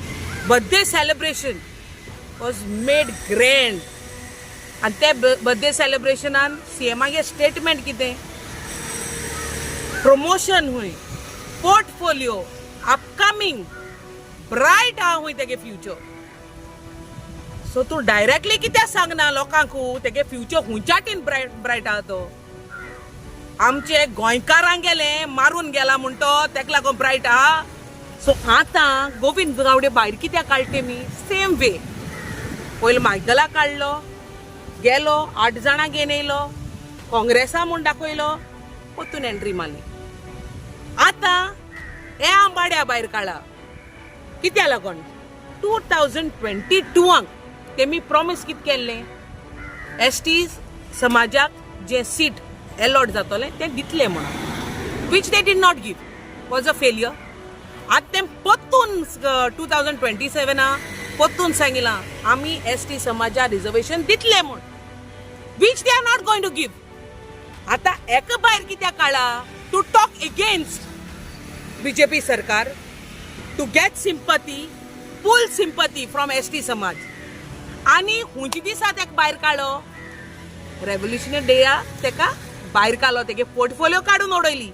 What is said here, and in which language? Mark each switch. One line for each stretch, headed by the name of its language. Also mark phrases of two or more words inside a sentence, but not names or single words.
English: birthday celebration was made grand.
Konkani: And ते
English: birthday celebrationan
Konkani: CMागे statement कितें promotion हुई,
English: portfolio, upcoming, bright
Konkani: हुई तेगे future. So तू directly कितें सांगना लोकांकू तेगे future हुंचाटीन bright आहा तो. आमचे गोंयकारांक गेले मारून गेला म्हणतो तेका लागून ब्रायट आहा. सो आतां गोविंद गावडे भायर कित्याक काडटे मी
English: same way.
Konkani: पयलीं मायकला काडलो, गेलो 8 जाणां घेवन येयलो, काँग्रेसा म्हूण दाखयलो, परतून एंट्री मारली. आतां हे आंबाड्या भायर काडला. कित्या लागून 2022 तेमी प्रॉमिस कितें केल्लें, एसटी समाजाक जे
English: seat allot
Konkani: जातले ते दितले म्हणून,
English: which they did not give, was a failure.
Konkani: आतां ते परतून 2027 परतून सांगिलां आमी एसटी समाजा रिजर्वेशन दितले म्हूण,
English: which they are not going to give.
Konkani: आतां एका भायर कित्याक काडला,
English: to talk against BJP sarkar, to get sympathy, full sympathy from ST samaj.
Konkani: आनी हुंचे दिसा तेका भायर काडलो, रेव्होल्युशनरी डेया तेका भायर काडलो, तेगे पोर्टफोलियो काडून उडयली.